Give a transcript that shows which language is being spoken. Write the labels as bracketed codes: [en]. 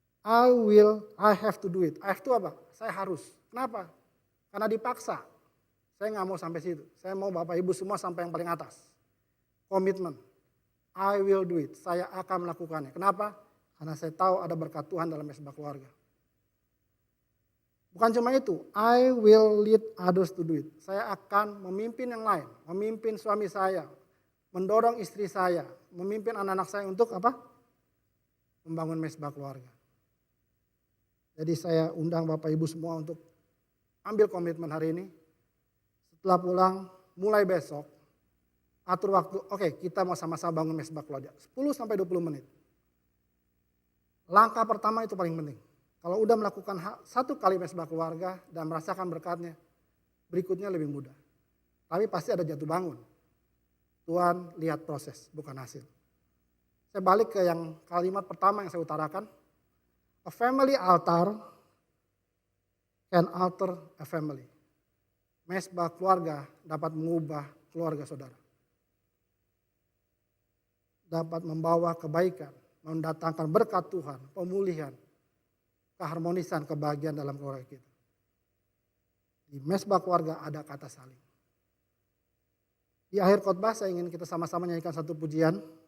[en] I have to do it. I have to [id] apa? Saya harus. Kenapa? Karena dipaksa. Saya nggak mau sampai situ. Saya mau Bapak Ibu semua sampai yang paling atas. Komitmen. [en] I will do it. [id] Saya akan melakukannya. Kenapa? Karena saya tahu ada berkat Tuhan dalam mesbah keluarga. Bukan cuma itu, [en] I will lead others to do it. [id] Saya akan memimpin yang lain, memimpin suami saya, mendorong istri saya, memimpin anak-anak saya untuk apa? Membangun mesbah keluarga. Jadi saya undang Bapak Ibu semua untuk ambil komitmen hari ini. Setelah pulang, mulai besok, atur waktu, oke, kita mau sama-sama bangun mesbah keluarga. 10-20 menit. Langkah pertama itu paling penting. Kalau udah melakukan satu kali mesbah keluarga dan merasakan berkatnya, berikutnya lebih mudah. Tapi pasti ada jatuh bangun. Tuhan lihat proses, bukan hasil. Saya balik ke yang kalimat pertama yang saya utarakan. [en] A family altar can alter a family. [id] Mesbah keluarga dapat mengubah keluarga saudara. Dapat membawa kebaikan, mendatangkan berkat Tuhan, pemulihan, keharmonisan, kebahagiaan dalam keluarga kita. Di mesbah keluarga ada kata saling. Di akhir khotbah saya ingin kita sama-sama nyanyikan satu pujian.